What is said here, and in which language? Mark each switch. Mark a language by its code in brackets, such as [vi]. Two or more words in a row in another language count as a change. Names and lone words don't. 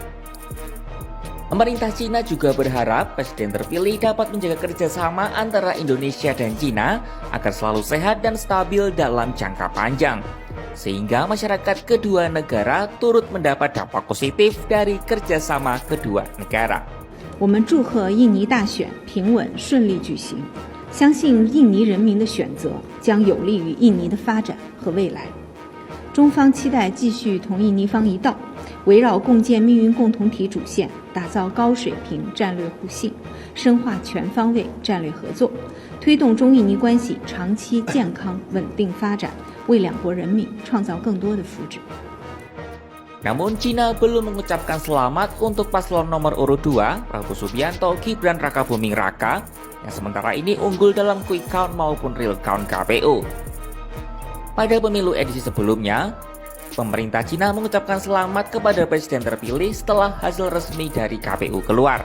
[id] Pemerintah Cina juga berharap presiden terpilih dapat menjaga kerjasama antara Indonesia dan Cina agar selalu sehat dan stabil dalam jangka panjang, sehingga masyarakat kedua negara turut mendapat dampak positif dari kerjasama kedua negara. [zh] 我们祝贺印尼大选平稳顺利举行，相信印尼人民的选择将有利于印尼的发展和未来。中方期待继续同印尼方一道，围绕共建命运共同体主线，打造高水平战略互信，深化全方位战略合作，推动中印尼关系长期健康稳定发展，为两国人民创造更多的福祉。 [id] Namun Cina belum mengucapkan selamat untuk paslon nomor urut 2, Prabowo Subianto Gibran Rakabuming Raka, yang sementara ini unggul dalam [en] quick count [id] maupun [en] real count [id] KPU. Pada pemilu edisi sebelumnya, pemerintah Cina mengucapkan selamat kepada presiden terpilih setelah hasil resmi dari KPU keluar.